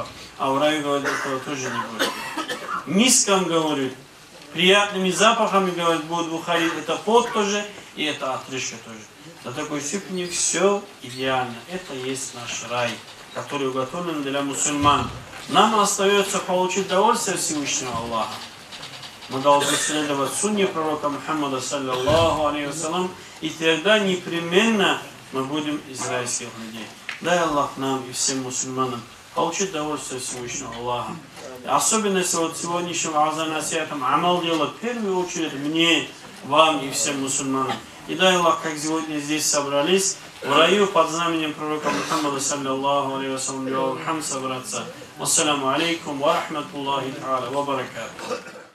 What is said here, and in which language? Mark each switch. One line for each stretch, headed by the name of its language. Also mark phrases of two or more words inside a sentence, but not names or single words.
Russian: А в раю, говорит, этого тоже не будет. Миском, говорит, приятными запахами, говорит, будет выходить это пот тоже, и это отрыжка тоже. До такой степени все идеально. Это есть наш рай, который уготовлен для мусульман. Нам остается получить удовольствие Всевышнего Аллаха. Мы должны следовать сунне пророка Мухаммада,
Arabic: صلى الله عليه وسلم,
Russian: и тогда непременно мы будем из райских людей. Дай Аллах нам и всем мусульманам получить удовольствие Всевышнего Аллаха. Особенно если вот сегодняшним азан-насиатом амал делать, в первую очередь мне, вам и всем мусульманам. И дай Аллах, как сегодня здесь собрались, в раю под знаменем пророка Мухаммада,
Arabic: صلى الله عليه وسلم,
Russian: собраться.
Arabic: السلام عليكم ورحمة الله تعالى وبركاته.